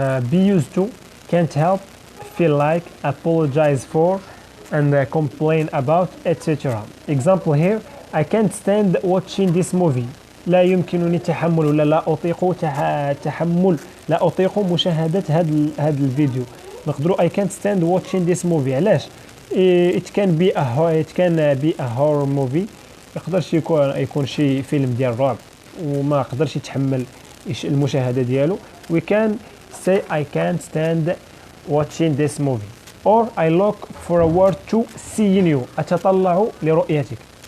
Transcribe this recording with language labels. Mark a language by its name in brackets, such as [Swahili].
[English] Be used to, can't help, feel like, apologize for, and complain about, etc. Example here, I can't stand watching this movie. [Arabic] لا يمكنني تحمل ولا لا أطيق تحمل، لا أطيق مشاهدة هذا الفيديو. نقدروا [English] I can't stand watching this movie. [Arabic] علاش؟ [English] it can be a horror movie. [Arabic] يقدرش يكون شي فيلم ديال الرعب وما قدرش يتحمل المشاهدة ديالو. [English] We can say I can't stand watching this movie. or I look forward to seeing you [Arabic] أتطلع لرؤيتك.